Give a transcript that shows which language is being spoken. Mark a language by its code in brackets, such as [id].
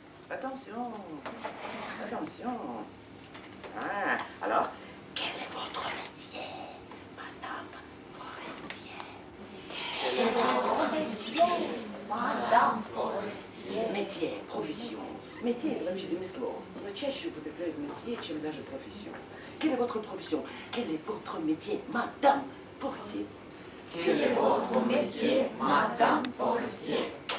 [fr] Attention, attention. Ah, alors, quel est votre métier, Madame Forestier? Quel est votre métier, Madame Forestier? Métier, profession. [ru] Métier, это вообще ремесло. Но чаще употребляют métier, чем даже профессию. [fr] Quelle est votre profession? Quel est votre métier, Madame Forestier? Quel est votre métier, Madame Forestier?